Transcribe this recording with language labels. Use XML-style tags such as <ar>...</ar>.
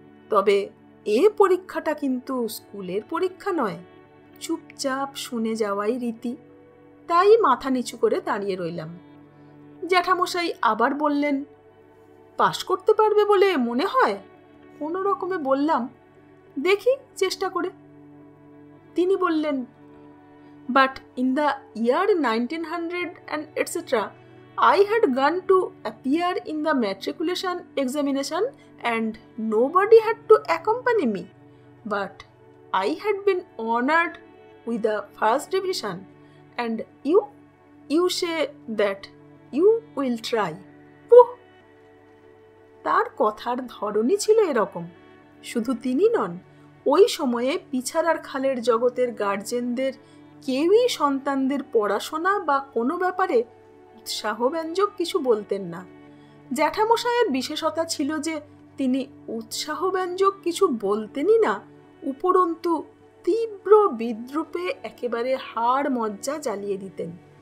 <bn>তবে পরীক্ষাটা কিন্তু স্কুলের পরীক্ষা নয়। চুপচাপ শুনে যাওয়াই রীতি। তাই মাথা নিচু করে দাঁড়িয়ে রইলাম। জ্যাঠামশাই আবার বললেন, পাশ করতে পারবে বলে মনে হয়? কোনো রকমে বললাম, দেখি চেষ্টা করে। তিনি বললেন,</bn> <en>But in the year 1900 and etc., I had gone to appear in the matriculation examination and nobody had to accompany me. But I had been honored with the first division and you say that you will try.</en> <bn>Puh! তার কথার ধরনই ছিল এরকম। শুধু তিনি নন, ওই সময়ে পিছাড়ার খালের জগতের গার্জেনদের কেউই সন্তানদের পড়াশোনা বা কোনো ব্যাপারে উৎসাহব্যঞ্জক কিছু বলতেন না। জ্যাঠামশায়ের বিশেষতা ছিল যে তিনি উৎসাহব্যঞ্জক কিছু বলতেনই না, উপরন্তু তীব্র বিদ্রূপে একেবারে হাড় মজ্জা জ্বালিয়ে দিতেন।</bn>